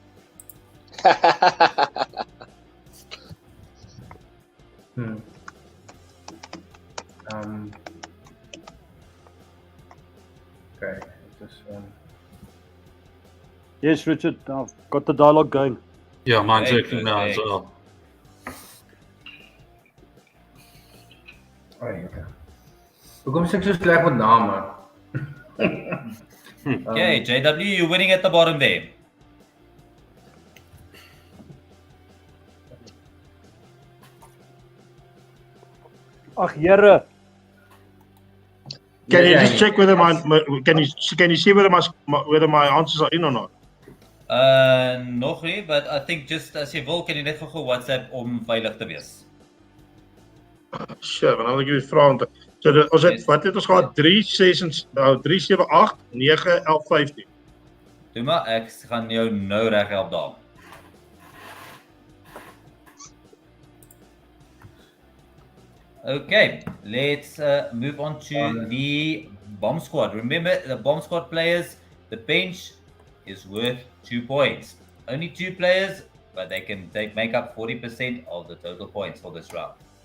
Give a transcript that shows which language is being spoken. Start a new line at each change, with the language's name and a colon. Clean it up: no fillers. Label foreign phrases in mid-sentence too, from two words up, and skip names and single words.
English: Okay, this one. Yes, Richard. I've got the dialogue going. Yeah, mine's Perfect, working now as perfect. well.
Afrikaans: Hoekom is ek so sleg met name?
English: Okay, JW, you're winning at the bottom there.
Afrikaans: Ag Here,
English: Can you Yeah, just yeah. check whether can you see whether my answers are in or not?
Afrikaans: Nog nie,
English: but I think just as
Afrikaans: jy wil, kan jy net gou WhatsApp om veilig te wees. Sure, want dan wil ek jou vra om te. So ons het
English: Yes.
Afrikaans: wat het ons gehad 3 6 en 3 7 8 9 11 15. Doe maar, ek gaan jou nou reg help daar.
English: Okay, let's move on to the bomb squad. Remember, the bomb squad players, the bench is worth 2 points. Only 2 players, but they can make up 40% of the total points for this round.